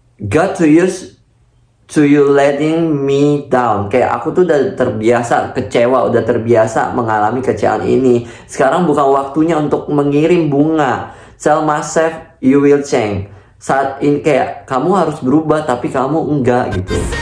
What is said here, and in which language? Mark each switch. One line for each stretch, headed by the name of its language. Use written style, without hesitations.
English: Got to use to you letting me down.
Indonesian: Kayak aku tuh udah terbiasa kecewa, udah terbiasa mengalami kecewaan ini. Sekarang bukan waktunya untuk mengirim bunga.
English: Tell myself you will change.
Indonesian: Saat ini kayak kamu harus berubah, tapi kamu enggak gitu.